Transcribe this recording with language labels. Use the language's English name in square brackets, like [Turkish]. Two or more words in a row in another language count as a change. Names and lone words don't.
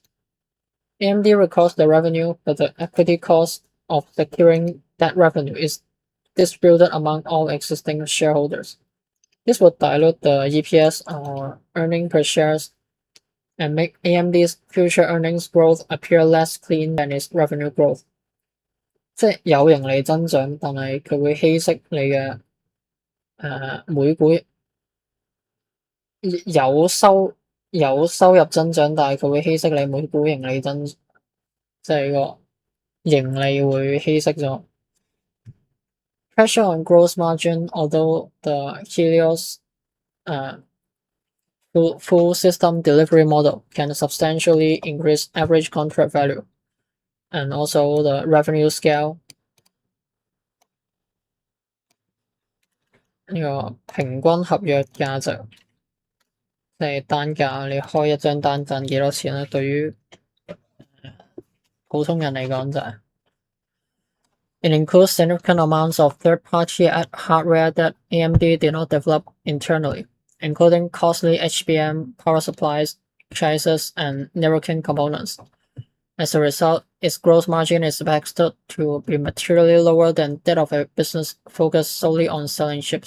[English] AMD records the revenue, but the equity cost of securing that revenue is distributed among all existing shareholders. This would dilute the EPS or earning per shares and make AMD's future earnings growth appear less clean than its revenue growth. [Cantonese] 即係有盈利增長，但係佢會稀釋你嘅每股有收入增長，但係佢會稀釋你每股盈利增，即係個盈利會稀釋咗。 [English] Pressure on gross margin, although the Helios full system delivery model can substantially increase average contract value and also the revenue scale. [Cantonese] 呢個平均合約價值即係單價，你開一張單賺幾多錢咧？對於普通人嚟講就係。 [English] It includes significant amounts of third-party hardware that AMD did not develop internally, including costly HBM, power supplies, chassis, and networking components. As a result, its gross margin is expected to be materially lower than that of a business focused solely on selling chips.